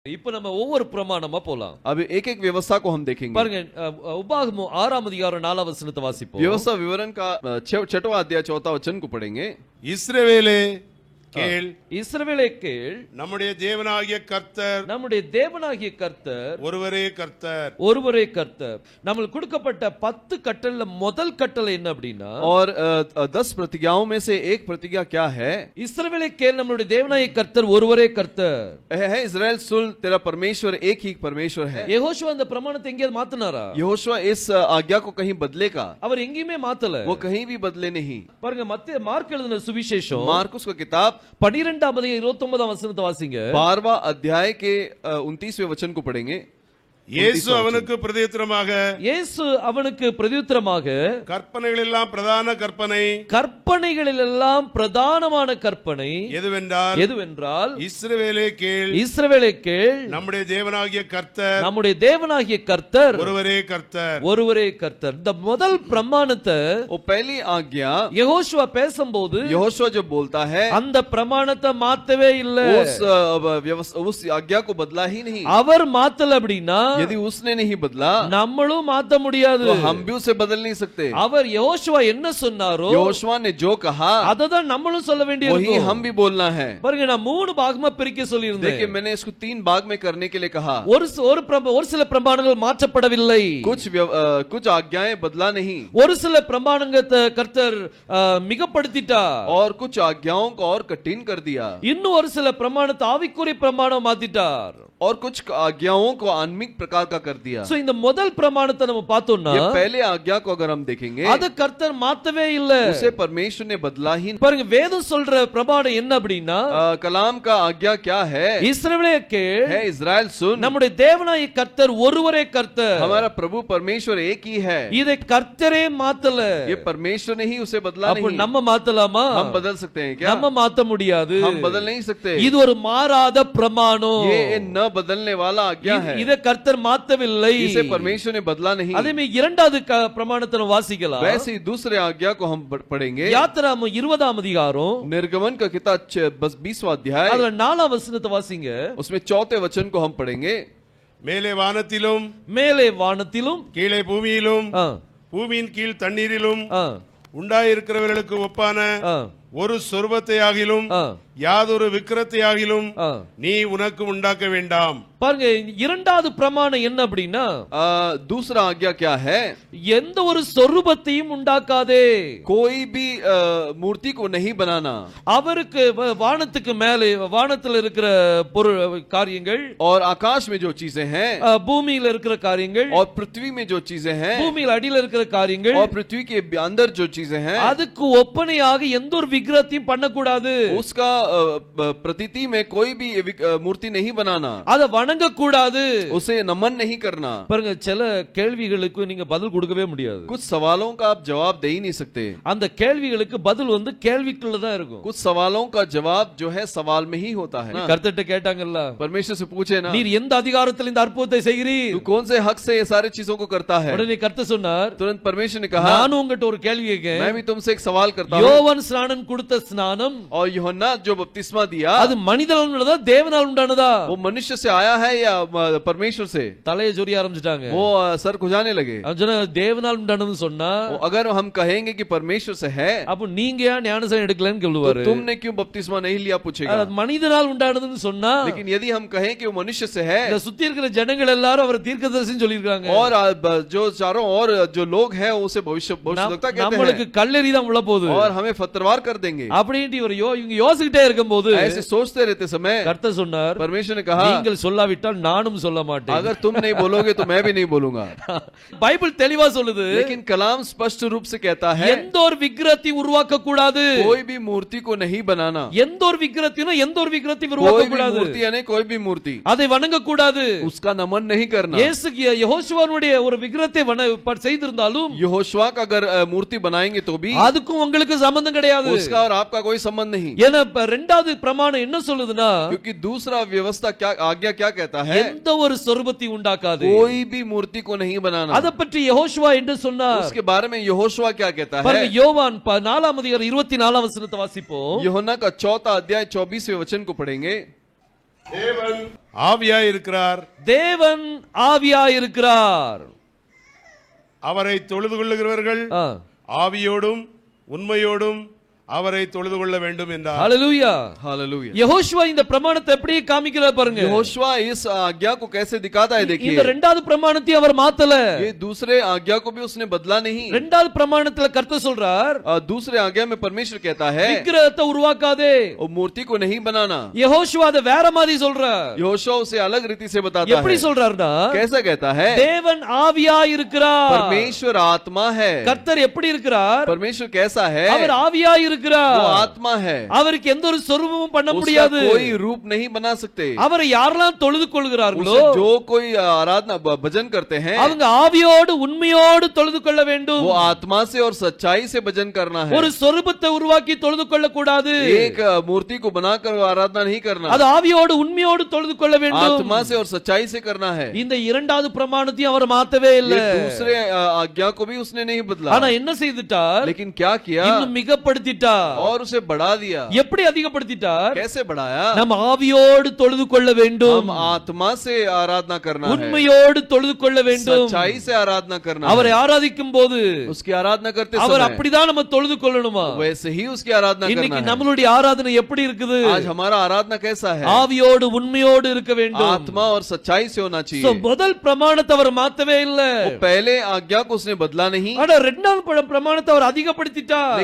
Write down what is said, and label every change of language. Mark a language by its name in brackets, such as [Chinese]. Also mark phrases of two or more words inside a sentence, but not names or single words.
[Tamil] இப்ப நம்ம ஒவ்வொரு பிரமாணமா போலாம். [Hindi] अब एक एक व्यवस्था को हम देखेंगे. [Tamil] பாருங்க, உபாகமம் 6ஆம் அதிகாரம் 4ஆம் வசனத்தை வாசிப்போம். [Hindi] व्यवस्था विवरण का 6वां अध्याय 4वां वचन को पढ़ेंगे. [Tamil] இஸ்ரவேலே கேள், இஸ்ரவேலே கேள், நம்முடைய தேவனாகிய கர்த்தர், நம்முடைய தேவனாகிய கர்த்தர் ஒருவரே கர்த்தர், ஒருவரே கர்த்தர். நமக்கு கொடுக்கப்பட்ட 10 கட்டளைல முதல் கட்டளை என்ன அப்படின்னா, [Hindi] और 10 प्रतिज्ञाओं में से एक प्रतिज्ञा क्या है? [Tamil] இஸ்ரவேலே கேள், நம்முடைய தேவனாகிய கர்த்தர் ஒருவரே கர்த்தர். [Hindi] है इस्राएल सुन, तेरा परमेश्वर एक ही परमेश्वर है. [Tamil] யெகோஷுவா அந்த பிரமாணத்தை எங்கேயாவது மாத்துனாரா? [Hindi] यहोशुआ इस आज्ञा को कहीं बदलेगा? [Tamil] அவர் எங்கேயுமே மாத்தல. [Hindi] वो कहीं भी बदले नहीं. [Tamil] பாருங்க, மார்க் எழுதின சுவிசேஷம் [Hindi] मार्कुस का किताब [Tamil] 12ஆம் அதிகாரம் 29ஆம் வசனத்தை வாசிங்க. [Hindi] 12वां अध्याय के 29वें वचन को पढ़ेंगे. [Tamil] இயேசு அவனுக்கு பிரதியுத்தரமாக, இயேசு அவனுக்கு பிரதியுத்தரமாக, கற்பனைகள் எல்லாம் பிரதான கற்பனை, கற்பனைகளில் எல்லாம் பிரதானமான கற்பனை எதுவென்றால் இஸ்ரவேலே கேள், இஸ்ரவேலே கேள், நம்முடைய தேவனாகிய கர்த்தர், நம்முடைய தேவனாகிய கர்த்தர் ஒருவரே கர்த்தர், ஒருவரே கர்த்தர். இந்த முதல் பிரமாணத்தை [Hindi] वो पहली आज्ञा [Tamil] யெகோஷுவா பேசும்போது [Hindi] यहोशुआ जब बोलता है [Tamil] அந்த பிரமாணத்தை மாத்தவே இல்லை. [Hindi] उस आज्ञा को बदला ही नहीं. [Tamil] அவர் மாத்தல அப்படின்னா, [Hindi] यदि उसने नहीं बदला [Tamil] நம்மளும் மாத்த முடியாது. [Hindi] तो हम भी उसे बदल नहीं सकते. [Tamil] அவர் யெகோஷுவா என்ன சொன்னாரோ, [Hindi] यहोशुआ ने जो कहा [Tamil] அததான் நம்மளும் சொல்ல வேண்டியது. [Hindi] वही हम भी बोलना है. [Tamil] பாருங்க, நான் 3 பாகமா பிரிக்க சொல்லியிருந்தேன். [Hindi] देखिए, मैंने इसको 3 भाग में करने के लिए कहा. [Tamil] ஒரு சில பிரமாணங்கள் மாற்றப்படவில்லை. [Hindi] कुछ आज्ञाएं बदला नहीं. [Tamil] ஒரு சில பிரமாணங்களை கர்த்தர் மிகப்படுத்திட்டார். [Hindi] और कुछ आज्ञाओं को और कठिन कर दिया. [Tamil] இன்னும் ஒரு சில பிரமாணத்தை ஆவிக்குரிய பிரமாணம் மாத்திட்டார். [Hindi] और कुछ आज्ञाओं को आत्मिक प्रकार का कर दिया. [Tamil] சோ இந்த முதல் பிரமாணத்தை நம்ம பார்த்தோம்னா, [Hindi] ये पहले आज्ञा को अगर हम देखेंगे, [Tamil] அது கர்த்தர் மாத்தவே இல்ல. [Hindi] उसे परमेश्वर ने बदला ही नहीं. [Tamil] பாருங்க, வேதம் சொல்ற பிரமாணம் என்ன அப்படின்னா, [Hindi] कलाम का आज्ञा क्या है? [Tamil] இஸ்ரவேலே கேள், [Hindi] है इस्राएल सुन, [Tamil] நம்முடைய தேவனாகிய கர்த்தர் ஒருவரே கர்த்தர். [Hindi] हमारा प्रभु परमेश्वर एक ही है. [Tamil] இதை கர்த்தரே மாத்தல. [Hindi] ये परमेश्वर ने ही उसे बदला [Tamil] அப்ப [Hindi] नहीं. [Tamil] நம்ம மாத்தலாமா? [Hindi] हम बदल सकते हैं क्या? [Tamil] நம்ம மாத்த முடியாது. [Hindi] हम बदल नहीं सकते. [Tamil] இது ஒரு மாறாத பிரமாணம். [Hindi] ये न बदलने वाला आज्ञा है. [Tamil] இதை கர்த்தர் மாத்தவில்லை. [Hindi] इसे परमेश्वर ने बदला नहीं. [Tamil] அதே மாதிரி இரண்டாவது பிரமாணத்தை நம்ம வாசிக்கலாம். [Hindi] वैसे ही दूसरे आज्ञा को हम पढ़ेंगे. [Tamil] யாத்திராகமம் 20ஆம் அதிகாரம், [Hindi] निर्गमन का किताब 20वां अध्याय, [Tamil] அதுல 4ஆம் வசனத்தை வாசிங்க. [Hindi] उसमें 4थे वचन को हम पढ़ेंगे. [Tamil] மேலே வானத்திலும், மேலே வானத்திலும், கீழே பூமியிலும், பூமியின் கீழ் தண்ணீரிலும் உண்டாயிருக்கிறவர்களுக்கு ஒப்பான ஒரு சொர்வத்தை ஆகிலும் யாதொரு விக்கிரத்தை ஆகிலும் நீ உனக்கு உண்டாக்க வேண்டாம். பாருங்க, இரண்டாவது பிரமாணம் என்ன அப்படின்னா, [Hindi] दूसरा आज्ञा क्या है? [Tamil] எந்த ஒரு சொரூபத்தையும் உண்டாக்காதே. [Hindi] कोई भी मूर्ति को नहीं बनाना. [Tamil] அவருக்கு வானத்துக்கு மேலே, வானத்தில் இருக்கிற பொருள் காரியங்கள், [Hindi] और आकाश में जो चीजें हैं, [Tamil] பூமியில இருக்கிற காரியங்கள், [Hindi] और पृथ्वी में जो चीजें हैं, [Tamil] பூமியில் அடியில இருக்கிற காரியங்கள், [Hindi] और पृथ्वी के अंदर जो चीजें हैं, [Tamil] அதுக்கு ஒப்பனையாக எந்த ஒரு விக்கிரகத்தையும் பண்ணக்கூடாது. [Hindi] उसका प्रतीति में कोई भी मूर्ति नहीं बनाना. [Tamil] அதை வணங்க கூடாது. [Hindi] उसे नमन नहीं करना. [Tamil] பாருங்க, சில கேள்விகளுக்கு நீங்க பதில் கொடுக்கவே முடியாது. [Hindi] कुछ सवालों का आप जवाब दे ही नहीं सकते. [Tamil] அந்த கேள்விகளுக்கு பதில் கேள்விக்குள்ள தான் இருக்கும். [Hindi] कुछ सवालों का जवाब जो है सवाल में ही होता है. [Tamil] கர்த்தர்ட்ட கேட்டாங்கல்ல, [Hindi] परमेश्वर से पूछे ना, [Tamil] நீர் எந்த அதிகாரத்தில் இந்த அற்புதத்தை செய்கிறீர்? [Hindi] तू कौन से हक से ये सारी चीजों को करता है? [Tamil] உடனே கர்த்தர் சொன்னார், [Hindi] तुरंत परमेश्वर ने कहा, [Tamil] நான் உங்ககிட்ட ஒரு கேள்வி கேட்கிறேன். [Hindi] मैं भी तुमसे एक सवाल करता हूं. [Tamil] யோவான் ஸ்நானம் கொடுத்த ஸ்நானம், [Hindi] और यूहन्ना जो बपतिस्मा दिया, [Tamil] அது மனிதனால் உண்டானதா தேவனால் உண்டானதா? [Hindi] वो मनुष्य से आया है या परमेश्वर से? [Tamil] தலையை சொரிய ஆரம்பிச்சிட்டாங்க. [Hindi] वो सर खुजाने लगे. [Tamil] தேவனால் உண்டானதுன்னு சொன்னா, [Hindi] अगर हम कहेंगे कि परमेश्वर से है, [Tamil] அப்ப நீங்க ஏன் ஞானஸ்நானம் எடுக்கலன்னு சொல்லுவாரு. [Hindi] तो तुमने क्यों बपतिस्मा नहीं लिया पूछेगा. [Tamil] மனிதனால் உண்டானதுன்னு சொன்னா, [Hindi] लेकिन यदि हम कहें कि वो मनुष्य से है, [Tamil] இந்த சுத்தி இருக்கிற ஜனங்கள் எல்லாரும் அவர் தீர்க்கதரிசின்னு சொல்லிருக்காங்க. [Hindi] और जो चारों और जो लोग हैं उसे भविष्यवक्ता कहते हैं. [Tamil] நம்மளுக்கு கல்லெறி தான் உள்ள போகுது. [Hindi] और हमें पत्थरवार कर देंगे. [Tamil] அப்படினு இவங்க யோசிக்கிட்டே இருக்கும்போது, [Hindi] ऐसे सोचते रहते समय [Tamil] கர்த்தர் சொன்னார், [Hindi] परमेश्वर ने कहा, [Tamil] நீங்கள் சொல்லாவிட்டால் நானும் சொல்ல மாட்டேன். [Hindi] अगर तुम नहीं बोलोगे तो मैं भी नहीं बोलूंगा. [Tamil] பைபிள் தெளிவா சொல்லுது. [Hindi] लेकिन कलाम स्पष्ट रूप से कहता है, [Tamil] எந்த ஒரு விக்கிரகத்தையும் உருவாக்க கூடாது. कोई भी मूर्ति को नहीं बनाना. எந்த ஒரு விக்கிரகத்தையும் உருவாக்க கூடாது. [Hindi] मूर्ति यानी कोई भी मूर्ति, [Tamil] அதை வணங்க கூடாது. [Hindi] उसका नमन नहीं करना. [Tamil] யெகோஷுவாவுடைய ஒரு விக்கிரகத்தை செய்திருந்தாலும், [Hindi] यहोशुआ का अगर मूर्ति बनाएंगे तो भी [Tamil] அதுக்கும் உங்களுக்கு சம்பந்தம் கிடையாது. [Hindi] उसका और आपका कोई संबंध नहीं. [Tamil] ஏன்னா இரண்டாவது பிரமாணம் என்ன சொல்லுதுன்னா, [Hindi] क्योंकि दूसरा व्यवस्था क्या आज्ञा क्या कहता है? [Tamil] எந்த ஒரு சொரூபத்தை உண்டாக்காது. [Hindi] कोई भी मूर्ति को नहीं बनाना. [Tamil] அத பற்றி யெகோஷுவா என்ன சொன்னார்? [Hindi] उसके बारे में यहोशुआ क्या कहता है? [Tamil] பாருங்க, யோவான் 4ஆம் அதிகாரம் 24ஆம் வசனத்தை வாசிப்போம். [Hindi] यूहन्ना का 4वां अध्याय 24वें वचन को पढ़ेंगे. [Tamil] தேவன் ஆவியாய் இருக்கிறார். தேவன் ஆவியாய் இருக்கிறார். அவரை தொழுது கொள்ளுகிறவர்கள் ஆவியோடும் உண்மையோடும் அவரை தொழுது கொள்ள வேண்டும் என்றார். ஹalleluya [Hindi] हालेलुया। [Tamil] யெகோஷுவா இந்த பிரமாணத்தை எப்படி காமிக்கிறார் பாருங்க. [Hindi] यहोशुआ इस आज्ञा को कैसे दिखाता है देखिए। [Tamil] இந்த இரண்டாவது பிரமாணத்தை அவர் மாத்தல. [Hindi] ये दूसरे आज्ञा को भी उसने बदला नहीं। [Tamil] இரண்டாவது பிரமாணத்துல கர்த்தர் சொல்றார், [Hindi] दूसरे आज्ञा में परमेश्वर कहता है [Tamil] விக்கிரகத்தை உருவாக்காதே, [Hindi] और मूर्ति को नहीं बनाना। [Tamil] யெகோஷுவா அதை வேற மாதிரி சொல்றார். [Hindi] यहोशुआ उसे अलग रीति से बताता है। [Tamil] எப்படி சொல்றாருன்னா, [Hindi] कैसा कहता है? [Tamil] தேவன் ஆவியாய் இருக்கிறார். [Hindi] परमेश्वर आत्मा है। [Tamil] கர்த்தர் எப்படி இருக்கிறார்? [Hindi] परमेश्वर कैसा है? [Tamil] அவர் ஆவியாய் இருக்கிறார். [Hindi] वो आत्मा है। [Tamil] அவருக்கு எந்த ஒரு சொரூபமும் பண்ண [Hindi] उसका [Tamil] முடியாது. [Hindi] कोई रूप नहीं बना सकते। [Tamil] அவரை யாரெல்லாம் தொழுது கொள்கிறார்களோ, [Hindi] उसे जो कोई आराधना भजन करते हैं [Tamil] அவங்க ஆவியோடு உண்மையோடு தொழுது கொள்ள வேண்டும். [Hindi] वो आत्मा से और सच्चाई से भजन करना है। [Tamil] ஒரு சொரூபத்தை உருவாக்கி தொழுது கொள்ள கூடாது. [Hindi] एक मूर्ति को बनाकर आराधना नहीं करना। [Tamil] அது ஆவியோடு உண்மையோடு தொழுது கொள்ள வேண்டும். [Hindi] आत्मा से और सच्चाई से करना है। [Tamil] இந்த இரண்டாவது பிரமாணத்தையும் அவர் மாத்தவே இல்லை. [Hindi] दूसरे आज्ञा को भी उसने नहीं बदला। [Tamil] ஆனா என்ன செய்துட்டார்? [Hindi] लेकिन क्या किया? [Tamil] இன்னும் மிகப்படுத்திட்டார். [Hindi] और उसे बढ़ा दिया। [Tamil] எப்படி அதிகப்படுத்திட்டார்? [Hindi] कैसे बढ़ाया? [Tamil] நம்ம ஆவியோடு தொழுது கொள்ள வேண்டும். [Hindi] हम आत्मा से आराधना करना है। [Tamil] உண்மையோடு தொழுது கொள்ள வேண்டும். [Hindi] सच्चाई से आराधना करना है। [Tamil] அவரை ஆராதிக்கும் போது [Hindi] उसकी आराधना करते [Tamil] அவர் [Hindi] समय [Tamil] அப்படிதான் நம்ம தொழுது கொள்ளணுமா? [Hindi] वैसे ही उसकी आराधना [Tamil] இன்னைக்கு [Hindi] करना है। [Tamil] நம்மளுடைய ஆராதனை எப்படி இருக்குது? [Hindi] आज हमारा आराधना कैसा है? [Tamil] ஆவியோடு உண்மையோடு இருக்க வேண்டும். [Hindi] आत्मा और सच्चाई से होना So, चाहिए। [Tamil] முதல் பிரமாணத்தை அவர் மாத்தவே இல்லை. [Hindi] वो पहले आज्ञा को उसने बदला नहीं, [Tamil] ஆனா இரண்டாவது பிரமாணத்தை அவர் அதிகப்படுத்திட்டார்.